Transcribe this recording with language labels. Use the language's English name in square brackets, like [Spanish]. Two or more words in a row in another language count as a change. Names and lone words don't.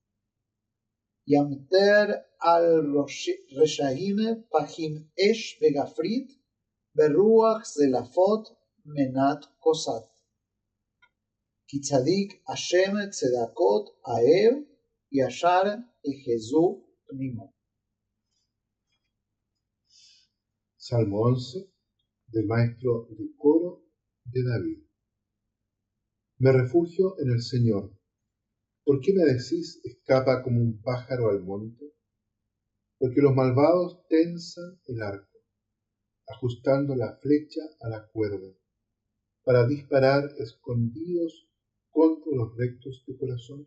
[Hebrew] ימטר על רשעים פחים אש וגפרית, ברוח זלפות מנת כוסת. כי צדיק השם צדקות אהב, ישר יחזו פנימו. [Spanish] Salmo 11 del maestro de coro de David. Me refugio en el Señor. ¿Por qué me decís escapa como un pájaro al monte? Porque los malvados tensan el arco, ajustando la flecha a la cuerda, para disparar escondidos contra los rectos de corazón.